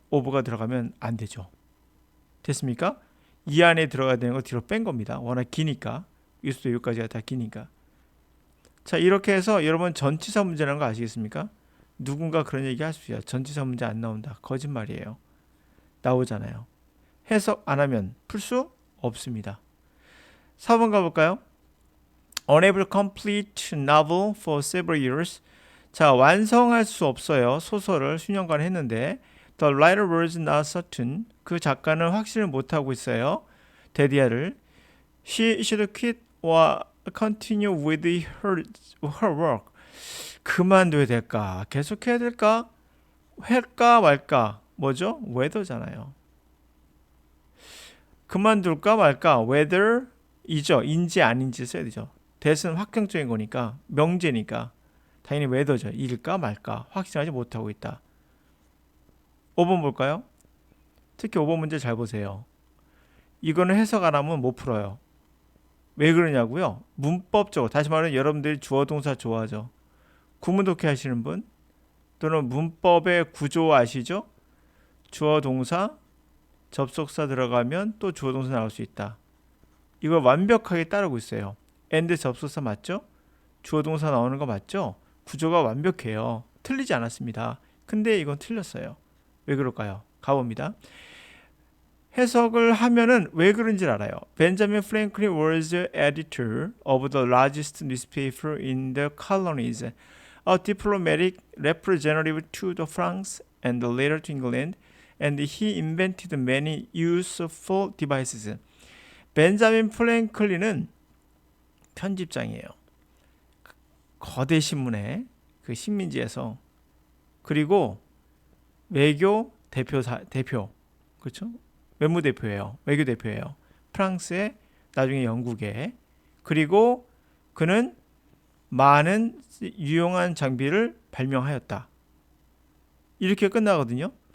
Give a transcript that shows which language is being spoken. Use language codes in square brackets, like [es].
[ko] 오버가 들어가면 안 되죠. 됐습니까? 이 안에 들어가야 되는 거 뒤로 뺀 겁니다. 워낙 기니까. 여기서부터 여기까지가 다 기니까. 자, 이렇게 해서 여러분 전치사 문제라는 거 아시겠습니까? 누군가 그런 얘기 하십시오. 전치사 문제 안 나온다. 거짓말이에요. 나오잖아요. 해석 안 하면 풀 수 없습니다. 4번 가볼까요? [en] Unable to complete novel for several years. [ko] 자, 완성할 수 없어요. 소설을 수년간 했는데 [en] The writer was not certain. [ko] 그 작가는 확신을 못하고 있어요. 데디아를. [en] She should quit or continue with her work. [ko] 그만둬야 될까? 계속해야 될까? 할까 말까? 뭐죠? whether잖아요. 그만둘까 말까? whether 이죠. 인지 아닌지 써야 되죠. that은 확정적인 거니까, 명제니까 당연히 whether죠. 일까 말까 확신하지 못하고 있다. 5번 볼까요? 특히 5번 문제 잘 보세요. 이거는 해석 안 하면 못 풀어요. 왜 그러냐고요? 문법적으로, 다시 말하면 여러분들이 주어 동사 좋아하죠. 구문 독해 하시는 분 또는 문법의 구조 아시죠? 주어 동사 접속사 들어가면 또 주어 동사 나올 수 있다. 이걸 완벽하게 따르고 있어요. and 접속사 맞죠? 주어 동사 나오는 거 맞죠? 구조가 완벽해요. 틀리지 않았습니다. 근데 이건 틀렸어요. 왜 그럴까요? 가봅니다. 해석을 하면은 왜 그런지 알아요. [en] Benjamin Franklin was editor of the largest newspaper in the colonies, a diplomatic representative to the France and later to England, and he invented many useful devices. [ko] 벤자민 프랭클린은 편집장이에요. 거대 신문의 그 식민지에서. 그리고 외교 대표 그렇죠? 외무대표예요. 외교대표예요. 프랑스에, 나중에 영국에. 그리고 그는 많은 유용한 장비를 발명하였다. 이렇게 끝나거든요.